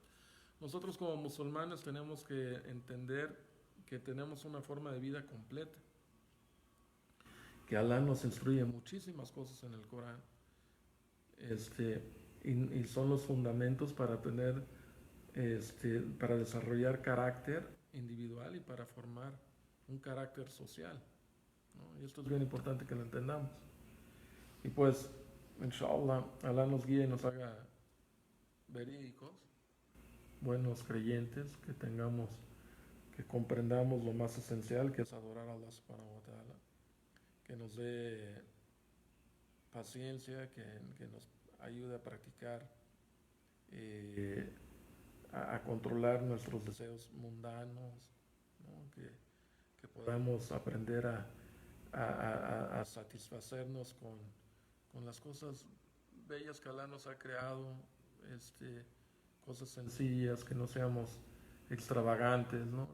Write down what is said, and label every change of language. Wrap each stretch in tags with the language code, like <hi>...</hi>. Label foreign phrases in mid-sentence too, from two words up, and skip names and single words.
<es>Nosotros como musulmanes tenemos que entender que tenemos una forma de vida completa, que Alá nos instruye muchísimas cosas en el Corán, este, y son los fundamentos para tener, para desarrollar carácter individual y para formar un carácter social, ¿no? Y esto es bien importante que lo entendamos. Y pues, inshallah, Alá nos guíe y nos haga verídicos, buenos creyentes, que comprendamos lo más esencial, que es adorar a Allah</es> <ar>سبحانه وتعالى,</ar> <es>que nos dé paciencia, que nos ayude a practicar, eh, a controlar nuestros deseos mundanos, ¿no? Que podamos aprender a satisfacernos con las cosas bellas que Allah nos ha creado, cosas sencillas, que no seamos extravagantes, ¿no?</es>